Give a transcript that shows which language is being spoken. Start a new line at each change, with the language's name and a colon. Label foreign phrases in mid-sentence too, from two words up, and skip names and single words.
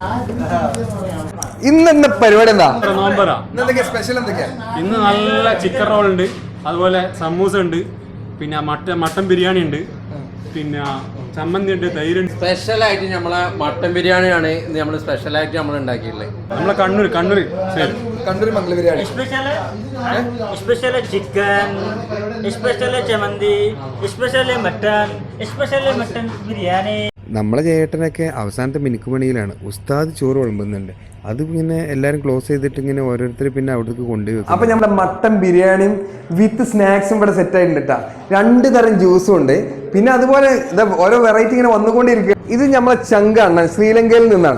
Malayalam: ഇന്നെന്താ പരിപാടി? എന്താ സ്പെഷ്യൽ? എന്തൊക്കെയാ ഇന്ന്? നല്ല
English: chicken roll
Malayalam: ഉണ്ട്, അതുപോലെ സമൂസ ഉണ്ട്, പിന്നെ മട്ടൻ ബിരിയാണി ഉണ്ട്, പിന്നെ ചമ്മന്തി ഉണ്ട്, തൈര്. സ്പെഷ്യൽ ആയിട്ട് നമ്മളെ മട്ടൻ ബിരിയാണിയാണ് ഇന്ന് നമ്മൾ സ്പെഷ്യൽ ആയിട്ട് നമ്മൾ ഉണ്ടാക്കിയിട്ടുള്ളത്. നമ്മളെ കണ്ണൂർ മംഗള ബിരിയാണി
English: special chicken, special chammanthi, special mutton biryani.
Malayalam: നമ്മളെ ചേട്ടനൊക്കെ അവസാനത്തെ മിനുക്കുപണിയിലാണ്. ഉസ്താദ് ചോറ് വിളമ്പുന്നുണ്ട്. അത് പിന്നെ എല്ലാവരും ക്ലോസ് ചെയ്തിട്ട് ഇങ്ങനെ ഓരോരുത്തർ പിന്നെ അവിടേക്ക് കൊണ്ടുപോയി. അപ്പൊ നമ്മുടെ മട്ടൻ ബിരിയാണിയും
English: with snacks
Malayalam: ഇവിടെ സെറ്റ് ആയിട്ടുണ്ട് കേട്ടോ. 2 തരം ജ്യൂസും ഉണ്ട്. പിന്നെ അതുപോലെ ഓരോ വെറൈറ്റി ഇങ്ങനെ വന്നുകൊണ്ടിരിക്കുക. ഇത് നമ്മളെ ചങ്കാണ്, ശ്രീലങ്കയിൽ നിന്നാണ്.